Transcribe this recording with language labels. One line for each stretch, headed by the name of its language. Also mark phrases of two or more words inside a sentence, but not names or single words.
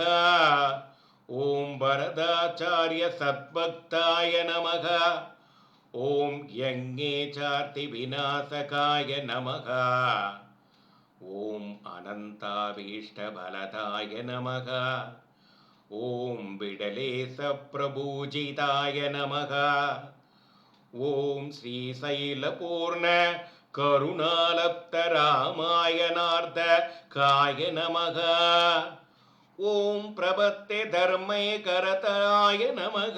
Sanskrit: ॐ वरदाचार्य सद्भक्ताय नमः. ॐ यज्ञेशार्ति विनाशकाय नमः. ॐ अनन्ताभीष्ट फलदाय नमः. ॐ बिडलेशप्रभूजिताय नमः। ॐ श्रीशैलपूर्ण करुणालब्धरामायणार्धकाय नमः। ॐ प्रपत्ते धर्मैकरतराय नमः।